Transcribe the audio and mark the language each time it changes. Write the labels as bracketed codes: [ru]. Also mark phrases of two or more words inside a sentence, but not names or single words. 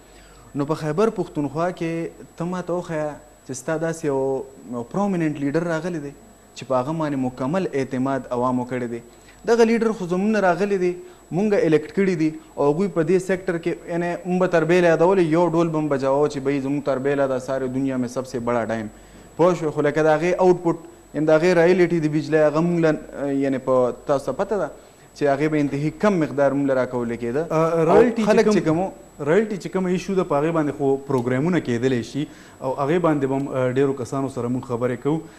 [ps] نو په خیبر پښتونخوا کې ته ماته وښیه چې ستا داسې یو پرومیننټ لیډر راغلی دی چې په هغه باندې مکمل اعتماد عوامو کړی دی. دغه لیډر خو زموږ نه راغلی دی، مونږ الکټ کړي دي او هغوی په دې سیکټر کې یعنې موږ به تربیله یادولې، یو ډول به م بجاوه چې بهی زموږ تربیله ده [ur] سارے دنیا میں سب سے بڑا [ps] ډایم، پوه شوې. خو لکه د هغې آوټپوټ یعنې د هغې رایلیټي د بجلۍ هغه موږ له یعنې په تاسو ته پته ده چې هغې به انتهایي کم مقدار موږ له راکولی کېده. خلک چې کوم رایلټي چې کوم ایشو ده په هغې باندې خو پروګرامونه کېدلی شي او هغې باندې به هم ډېرو کسانو سره موږ خبرې کوو.